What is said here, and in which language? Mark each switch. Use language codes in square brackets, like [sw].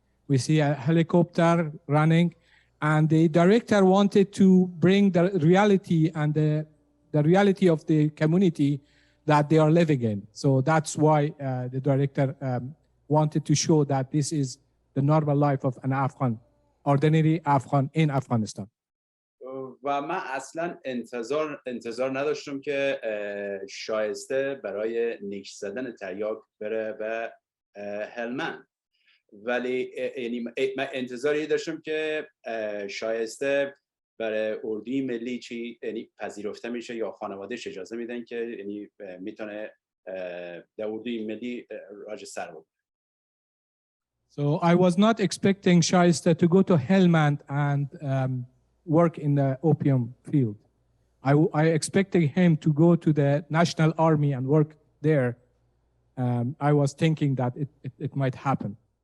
[en] We see a helicopter running. And the director wanted to bring the reality and the reality of the community that they are living in. So that's why the director wanted to show that this is the normal life of an Afghan, ordinary Afghan in Afghanistan. [fa] و من اصلا انتظار نداشتم که شایسته برای نیش زدن تریاک بره به هلمند، ولی یعنی من انتظاری داشتم که شایسته برای اردوی ملی چی یعنی پذیرفته میشه یا خانواده‌اش اجازه میدن که یعنی میتونه در اردوی ملی راج سر بکنه. [en] So I was not expecting Shaista to go to Helmand and work in the opium field. I expected him to go to the National Army and work there. I was thinking that it might happen.